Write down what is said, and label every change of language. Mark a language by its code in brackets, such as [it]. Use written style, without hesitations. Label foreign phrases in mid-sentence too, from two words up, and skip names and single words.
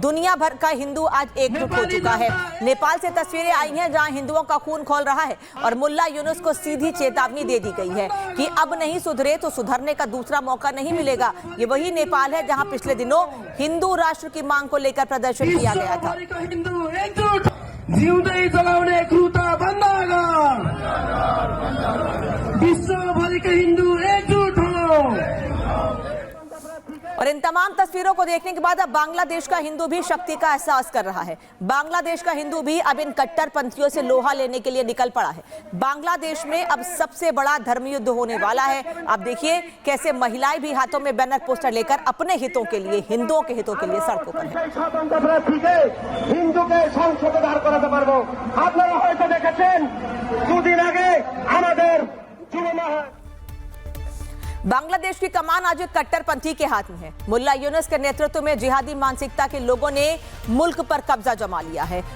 [hi] दुनिया भर का हिंदू आज एकजुट हो चुका है। नेपाल से तस्वीरें आई हैं जहां हिंदुओं का खून खौल रहा है और मुल्ला यूनुस को सीधी चेतावनी दे दी गई है कि अब नहीं सुधरे तो सुधरने का दूसरा मौका नहीं मिलेगा। ये वही नेपाल है जहां पिछले दिनों हिंदू राष्ट्र की मांग को लेकर प्रदर्शन किया गया था। [ne] जिउँदै जलाउने क्रूरता बन्द गर, विश्वभरिका हिन्दू एकजुट हो। [hi] और इन तमाम तस्वीरों को देखने के बाद अब बांग्लादेश का हिंदू भी शक्ति का एहसास कर रहा है। बांग्लादेश का हिंदू भी अब इन कट्टरपंथियों से लोहा लेने के लिए निकल पड़ा है। बांग्लादेश में अब सबसे बड़ा धर्मयुद्ध होने वाला है। आप देखिए कैसे महिलाएं भी हाथों में बैनर पोस्टर लेकर अपने हितों के लिए, हिंदुओं के हितों के लिए सड़कों पर हैं। हिंदू के संशोधन कराते पारबो। [bn] আপনারা হয়তো দেখেছেন দুদিন আগে আমাদের যুব [hi] बांग्लादेश की कमान आज एक कट्टरपंथी के हाथ में है। मुल्ला यूनुस के नेतृत्व में जिहादी मानसिकता के लोगों ने मुल्क पर कब्जा जमा लिया है।